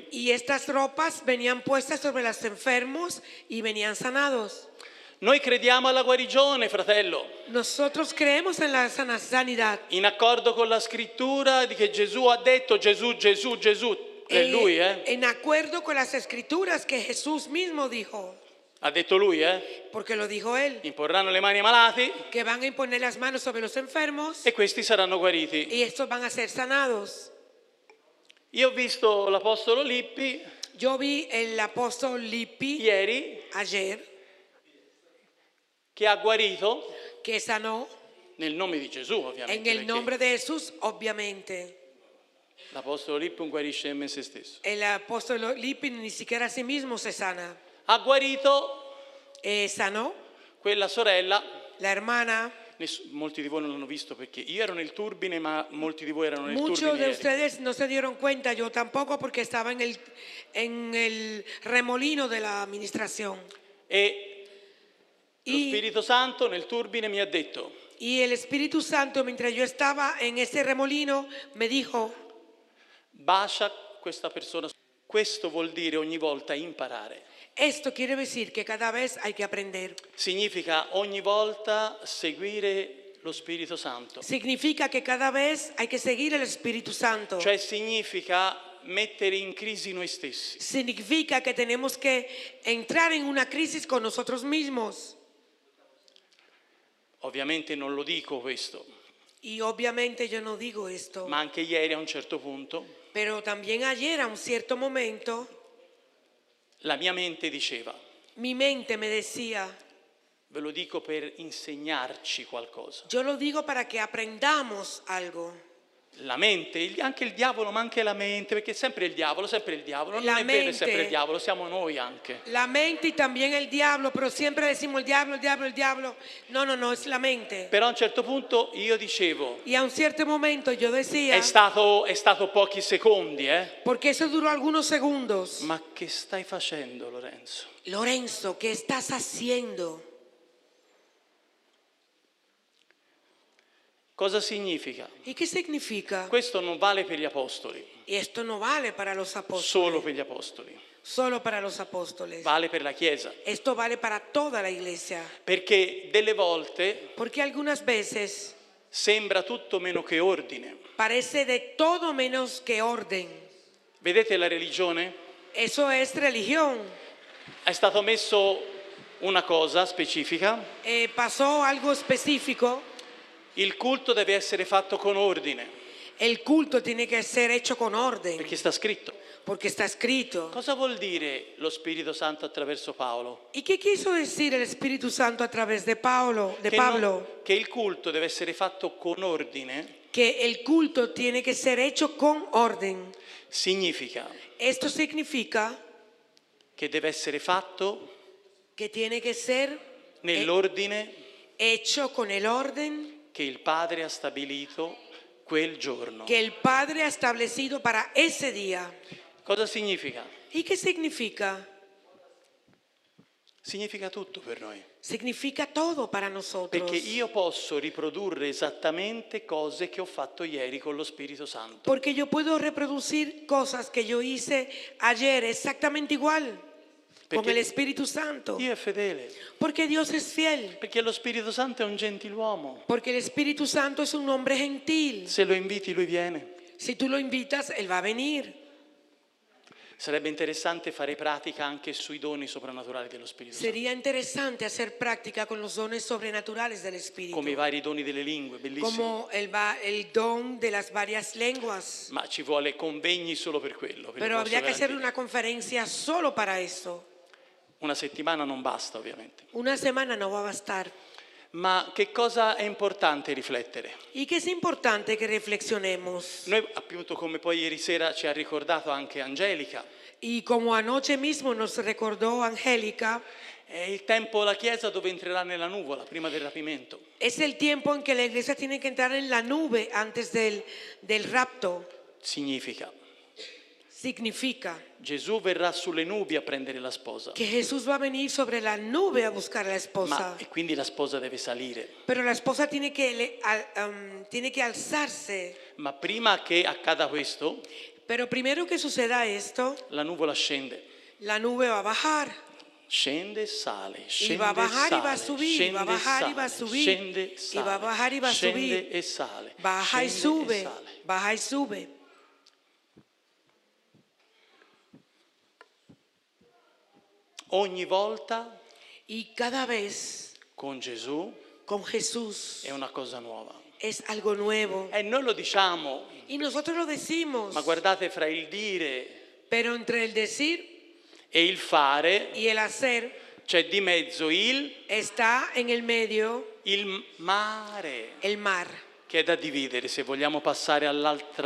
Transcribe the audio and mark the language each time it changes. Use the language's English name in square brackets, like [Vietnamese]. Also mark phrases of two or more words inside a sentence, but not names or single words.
[Spanish] y estas ropas venían puestas sobre los enfermos y venían sanados. [Italian] Noi crediamo alla guarigione, fratello, [Spanish] Nosotros creemos en la sanidad. [Italian] in accordo con la scrittura di che Gesù ha detto Gesù, è lui, [Spanish] En acuerdo con las escrituras que Jesús mismo dijo, [Italian] ha detto lui, [Spanish] porque lo dijo él, [Italian] imporranno le mani ai malati [Spanish] que van a imponer las manos sobre los enfermos [Italian] e questi saranno guariti. [Spanish] y estos van a ser sanados. [Italian] Io ho visto l'apostolo Lippi [Spanish] Yo vi el apóstol Lippi [Italian] ieri [Spanish] ayer [Italian] che ha guarito [Spanish] que sanó [Italian] nel nome di Gesù, ovviamente. [Spanish] en el [Italian] perché [Spanish] nombre de Jesús, obviamente. [Italian] l'apostolo Lippi non guarisce nemmeno se stesso. [Spanish] El apóstol Lippi ni siquiera a sí mismo se sana. [Italian] Ha guarito [Spanish] Sanó [Italian] quella sorella. [Spanish] la hermana. [Italian] Molti di voi non l'hanno visto perché io ero nel turbine, ma molti di voi erano nel [Spanish] Muchos [Italian] turbine [Spanish] de [Italian] ieri. [Spanish] ustedes no se dieron cuenta, yo tampoco, porque estaba en el remolino de la administración. [Italian] E lo Spirito Santo nel turbine mi ha detto: [Spanish] Y el Espíritu Santo, mientras yo estaba en ese remolino, me dijo: [Italian] bacia questa persona. Questo vuol dire ogni volta imparare. [Spanish] esto quiere decir que cada vez hay que aprender. [Italian] Significa ogni volta seguire lo Spirito Santo. [Spanish] Significa que cada vez hay que seguir el Espíritu Santo. [Italian] Cioè significa mettere in crisi noi stessi. [Spanish] Significa que tenemos que entrar en una crisis con nosotros mismos. [Italian] Ovviamente non lo dico questo, [Spanish] Y obviamente yo no digo esto, [Italian] ma anche ieri a un certo punto [Spanish] pero también ayer a un cierto momento [Italian] la mia mente diceva, [Spanish] mi mente me decía, [Italian] ve lo dico per insegnarci qualcosa. [Spanish] yo lo digo para que aprendamos algo. [Italian] La mente, anche il diavolo, ma anche la mente, perché è sempre il diavolo, non [Spanish] La [Italian] è vero, è [Spanish] mente. [Italian] sempre il diavolo, siamo noi anche. [Spanish] La mente y también el diablo, pero siempre decimos el diablo, el diablo, el diablo. No, no, no, es la mente. [Italian] Però a un certo punto io dicevo, [Spanish] Y a un cierto momento yo decía, [Italian] è stato pochi secondi, [Spanish] porque eso duró algunos segundos. [Italian] ma che stai facendo, Lorenzo? [Spanish] Lorenzo, ¿qué estás haciendo? [Italian] Cosa significa? [Spanish] ¿Y qué significa? [Italian] Questo non vale per gli apostoli, [Spanish] Y esto no vale para los apóstoles, [Italian] solo per gli apostoli, [Spanish] solo para los apóstoles. [Italian] vale per la Chiesa. [Spanish] Esto vale para toda la iglesia. [Italian] Perché delle volte [Spanish] Porque algunas veces [Italian] sembra tutto meno che ordine. [Spanish] parece de todo menos que orden. [Italian] Vedete la religione? [Spanish] Eso es religión. [Italian] È stato messo una cosa specifica. [Spanish] Pasó algo específico. [Italian] Il culto deve essere fatto con ordine, [Spanish] El culto tiene que ser hecho con orden, [Italian] perché sta scritto. [Spanish] porque está escrito. [Italian] Cosa vuol dire lo Spirito Santo attraverso Paolo? [Spanish] ¿Y qué quiso decir el Espíritu Santo a través de Pablo? [Italian] Che il culto deve essere fatto con ordine [Spanish] Que el culto tiene que ser hecho con orden. [Italian] significa [Spanish] Esto significa [Italian] che deve essere fatto [Spanish] que tiene que ser [Italian] nell'ordine [Spanish] hecho con el orden [Italian] che il Padre ha stabilito quel giorno. [Spanish] que el Padre ha establecido para ese día. [Italian] Cosa significa? [Spanish] ¿Y qué significa? [Italian] Significa tutto per noi. [Spanish] Significa todo para nosotros. [Italian] Perché io posso riprodurre esattamente cose che ho fatto ieri con lo Spirito Santo. [Spanish] Porque yo puedo reproducir cosas que yo hice ayer exactamente igual con [Italian] Perché [Spanish] el Espíritu Santo. [Italian] Dio è fedele. [Spanish] Porque Dios es fiel. [Italian] Perché lo Spirito Santo è un gentiluomo. [Spanish] Porque el Espíritu Santo es un hombre gentil. [Italian] Se lo inviti, lui viene. [Spanish] Si tú lo invitas, Él va a venir. [Italian] Sarebbe interessante fare pratica anche sui doni soprannaturali dello Spirito Santo. [Spanish] Sería interesante hacer práctica con los dones sobrenaturales del Espíritu. [Italian] Come i vari doni delle lingue, bellissimo. [Spanish] Como el don de las varias lenguas. [Italian] Ma ci vuole convegni solo per quello. ve lo [Spanish] Pero [Italian] posso [Spanish] habría que hacer [Italian] garantire. [Spanish] una conferencia solo para eso. [Italian] Una settimana non basta, ovviamente. [Spanish] Una semana no va a bastar. [Italian] Ma che cosa è importante riflettere? [Spanish] Y que es importante que reflexionemos. [Italian] Noi, appunto, come poi ieri sera ci ha ricordato anche Angelica, [Spanish] Y como anoche mismo nos recordó Angélica, [Italian] è il tempo la Chiesa dove entrerà nella nuvola prima del rapimento. [Spanish] es el tiempo en que la iglesia tiene que entrar en la nube antes del rapto. [Italian] Significa [Spanish] significa [Italian] Gesù verrà sulle nubi a prendere la sposa. [Spanish] que Jesús va a venir sobre la nube a buscar a la esposa. [Italian] E quindi la sposa deve salire. [Spanish] Pero la esposa tiene que alzarse. [Italian] Ma prima che accada questo, [Spanish] Pero primero que suceda esto, [Italian] la nuvola scende. [Spanish] la nube va a bajar. [Italian] Scende e sale, [Spanish] Y [Italian] scende [Spanish] va a [Italian] e [Spanish] bajar y va a [Italian] sale, [Spanish] subir, y va a [Italian] scende e [Spanish] bajar y va a [Italian] sale, [Spanish] subir, [Italian] scende e [Spanish] y va a [Italian] sale, [Spanish] bajar y va a [Italian] scende [Spanish] subir, [Italian] e sale, [Spanish] baja y [Italian] scende e [Spanish] sube, [Italian] sale. [Spanish] baja y sube. [Italian] Ogni volta [Spanish] Y cada vez [Italian] con Gesù [Spanish] con Jesús [Italian] è una cosa nuova. [Spanish] es algo nuevo. [Italian] E noi lo diciamo, [Spanish] Y nosotros lo decimos, [Italian] ma guardate, fra il dire [Spanish] pero entre el decir [Italian] e il fare [Spanish] y el hacer [Italian] c'è di mezzo [Spanish] está en el medio [Italian] il mare, [Spanish] el mar, [Italian] che è da dividere se vogliamo passare all'altra